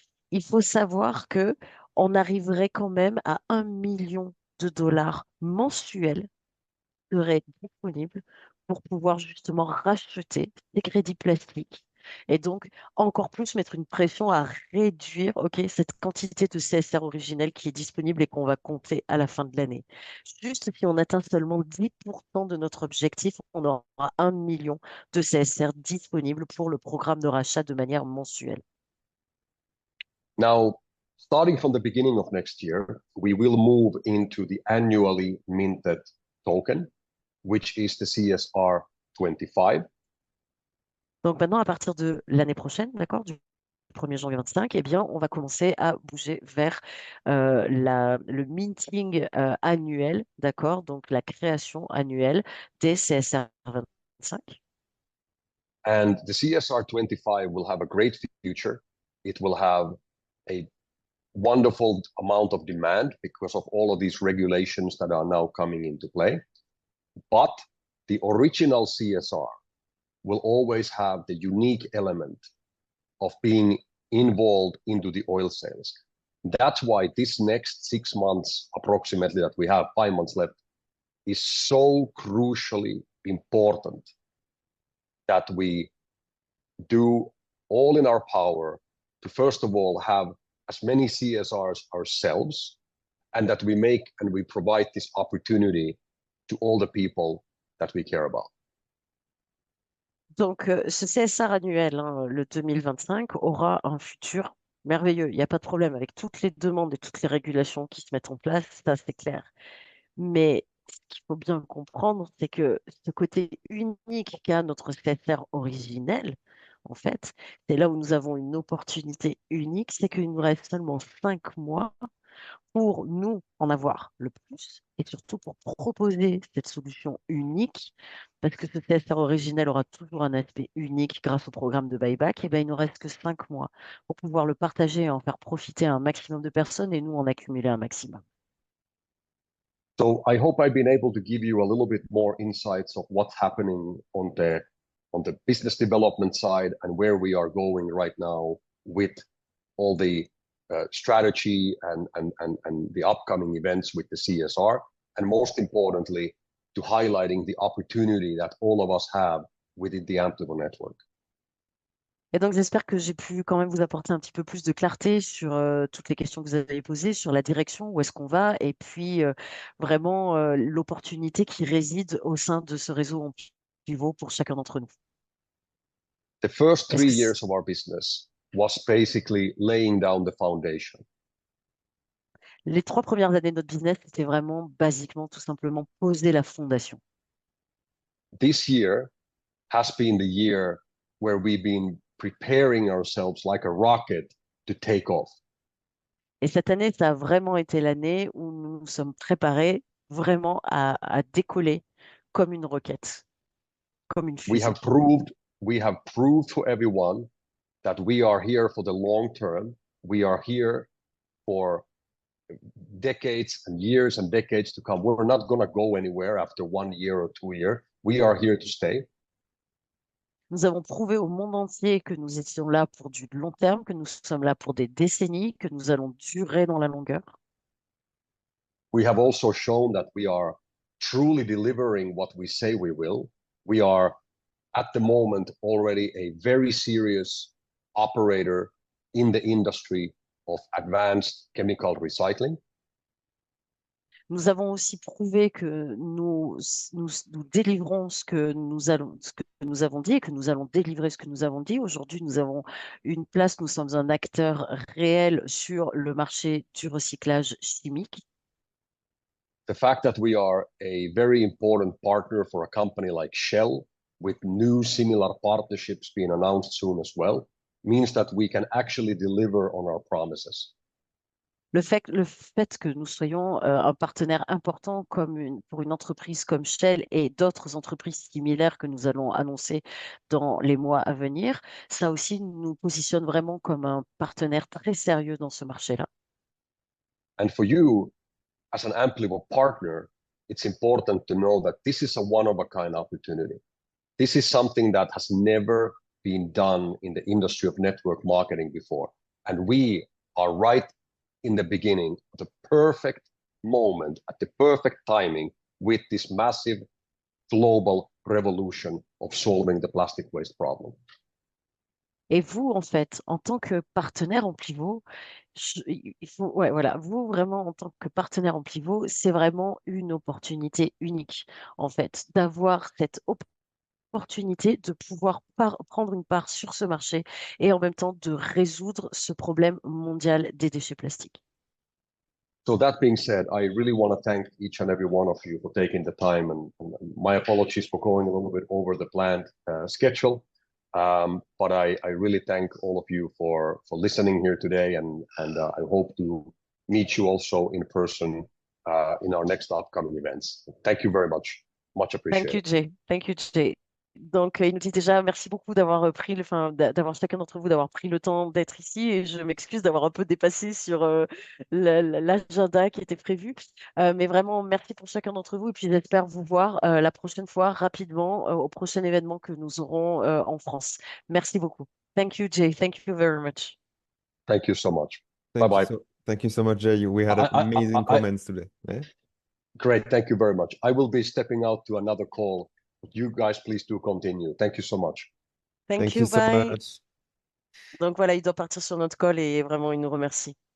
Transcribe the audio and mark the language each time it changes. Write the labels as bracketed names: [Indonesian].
[French] Il faut savoir que on arriverait quand même à 1 million de dollars mensuels qui seraient disponibles pour pouvoir justement racheter des crédits plastiques et donc encore plus mettre une pression à réduire cette quantité de CSR originel qui est disponible et qu'on va compter à la fin de l'année. Juste si on atteint seulement 10% de notre objectif, on aura 1 million de CSR disponibles pour le programme de rachat de manière mensuelle. [English] Now, starting from the beginning of next year, we will move into the annually minted token, which is the CSR 25. [French] Donc maintenant, à partir de l'année prochaine, d'accord, du 1er janvier 25, eh bien, on va commencer à bouger vers le minting annuel, d'accord, donc la création annuelle des CSR 25. [English] And the CSR 25 will have a great future. It will have a wonderful amount of demand because of all of these regulations that are now coming into play. But the original CSR will always have the unique element of being involved into the oil sales. That's why this next 6 months, approximately, that we have 5 months left, is so crucially important that we do all in our power to, first of all, have as many CSRs ourselves, and that we make and we provide this opportunity to all the people that we care about. [French] Donc, ce CSR annuel, hein, le 2025, aura un futur merveilleux. Il n'y a pas de problème avec toutes les demandes et toutes les régulations qui se mettent en place, ça c'est clair. Mais ce qu'il faut bien comprendre, c'est que ce côté unique qu'a notre CSR originel, en fait, c'est là où nous avons une opportunité unique, c'est qu'il nous reste seulement 5 mois pour nous en avoir le plus et surtout pour proposer cette solution unique, parce que ce CSR originel aura toujours un aspect unique grâce au programme de buyback, et bien il ne nous reste que 5 mois pour pouvoir le partager et en faire profiter un maximum de personnes et nous en accumuler un maximum. [English] So I hope I've been able to give you a little bit more insights of what's happening on the business development side and where we are going right now with all the strategy and the upcoming events with the CSR, and most importantly, to highlighting the opportunity that all of us have within the Amplifier network. [French] Et donc, j'espère que j'ai pu quand même vous apporter un petit peu plus de clarté sur toutes les questions que vous avez posées, sur la direction, où est-ce qu'on va, et puis vraiment l'opportunité qui réside au sein de ce réseau en pivot pour chacun d'entre nous. [English] The first [French] Est-ce [English] 3 [French] que [English] years of our business was basically laying down the foundation. [French] les 3 premières années de notre business, c'était vraiment basiquement, tout simplement, poser la fondation. [English] This year has been the year where we've been preparing ourselves like a rocket to take off. [French] Et cette année, ça a vraiment été l'année où nous nous sommes préparés vraiment à décoller comme une roquette. comme une [English] We [French] fusée. [English] have proved to everyone that we are here for the long term. We are here for decades and decades to come. We're not going to go anywhere after 1 year or 2 years. We are here to stay. [French] Nous avons prouvé au monde entier que nous étions là pour du long terme, que nous sommes là pour des décennies, que nous allons durer dans la longueur. [English] We have also shown that we are truly delivering what we say we will. We are at the moment already a very serious operator in the industry of advanced chemical recycling. [French] Nous avons aussi prouvé que nous délivrons ce que nous avons dit et que nous allons délivrer ce que nous avons dit. Aujourd'hui, nous avons une place, nous sommes un acteur réel sur le marché du recyclage chimique. [English] The fact that we are a very important partner for a company like Shell, with new similar partnerships being announced soon as well, means that we can actually deliver on our promises. [French] Le fait que nous soyons un partenaire important pour une entreprise comme Shell et d'autres entreprises similaires que nous allons annoncer dans les mois à venir, ça aussi nous positionne vraiment comme un partenaire très sérieux dans ce marché-là. [English] And for you, as an Amplivo partner, it's important to know that this is a one-of-a-kind opportunity. This is something that has never been done in the industry of network marketing before. And we are right in the beginning, the perfect moment, at the perfect timing, with this massive global revolution of solving the plastic waste problem. [French] Et vous, en fait, en tant que partenaire Amplivo, vous vraiment en tant que partenaire Amplivo, c'est vraiment une opportunité unique, en fait, d'avoir cette opportunité de pouvoir prendre une part sur ce marché et en même temps de résoudre ce problème mondial des déchets plastiques. [English] So that being said, I really want to thank each and every one of you for taking the time, and my apologies for going a little bit over the planned schedule. But I really thank all of you for listening here today, and I hope to meet you also in person in our next upcoming events. Thank you very much. Much appreciated. Thank you, Jay. Thank you, Jay. [French] Donc, il nous dit déjà merci beaucoup d'avoir d'avoir chacun d'entre vous d'avoir pris le temps d'être ici et je m'excuse d'avoir un peu dépassé sur l'agenda qui était prévu. Mais vraiment, merci pour chacun d'entre vous et puis j'espère vous voir la prochaine fois rapidement au prochain événement que nous aurons en France. Merci beaucoup. [English] Thank you, Jay. Thank you very much. Thank you so much. Thank Bye-bye. Thank you so much, Jay. We had amazing comments today. Yeah? Great. Thank you very much. I will be stepping out to another call. You guys, please do continue. Thank you so much. Thank you, so bye. much. [French] Donc voilà, il doit partir sur notre call et vraiment, il nous remercie.